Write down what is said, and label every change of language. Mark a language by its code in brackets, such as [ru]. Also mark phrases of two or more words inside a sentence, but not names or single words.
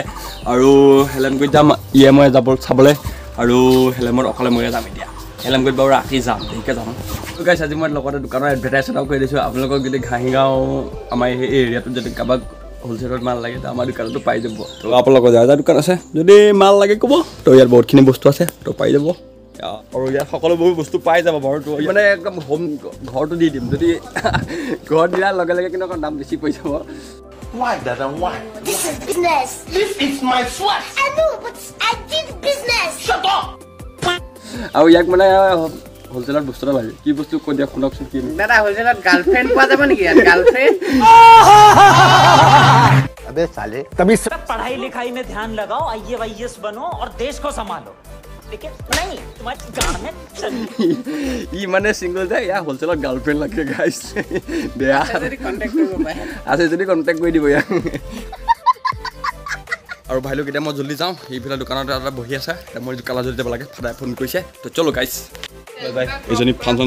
[as] আৰু হেলেমগুৰিত যাম মই যাব চাবলৈ আৰু হেলেমত অকলে ময়ে যাম এতিয়া হেলেমগুৰিত বাৰু ৰাতি যাম দেৰিকৈ যাম গাইছ আজি মই লগতে দোকানৰ এডভাৰটাইজ এটাও কৰি দিছোঁ আপোনালোকক যদি ঘাঁহিগাঁও আমাৰ এই এৰিয়াটোত যদি কাৰোবাক হ'লচেলত মাল লাগে তো আমাৰ দোকানতো পাই যাব তো আপোনালোকৰ যাৰ দোকান আছে যদি মাল লাগে ক'ব তো ইয়াত বহুতখিনি বস্তু আছে তো পাই যাব আৰু ইয়াত সকলোবোৰ বস্তু পাই যাব বাৰু মানে একদম হোম ঘৰটো দি দিম যদি ঘৰত দিয়াৰ লগে লগে কিন্তু অকণ দাম বেছি পৰি যাব [en] Why Dada why This is business. This is my sweat I know, but I did business. Shut up [as] আৰু ইয়াক মানে হ'লচেলত বস্তু এটা লাগে কি বস্তু কৈ দিয়া শুনকচোন কি দাদা হোলচেলত গাৰ্লফ্ৰেণ্ড পোৱা যাব নেকি ইয়াত গাৰ্লফ্ৰেণ্ড [hi] अबे साले तभी पढ़ाई लिखाई में ध्यान लगाओ IAS बनो और देश को संभालो लेकिन नहीं तुम्हारी गाड़ में [as] ই মানে চিংগল যায় ইয়াৰ হ'লচেলত গাৰ্লফ্ৰেণ্ড লাগে গাইছ বেয়া আছে যদি কণ্টেক্ট কৰি দিব ইয়াক আৰু ভাইলোক এতিয়া মই জল্দি যাওঁ এইফালে দোকানত এটা বহি আছে মই কালা জল্দি যাব লাগে ফাদাৰে ফোন কৰিছে তো চলো গাইছ এইজনী ফাংচন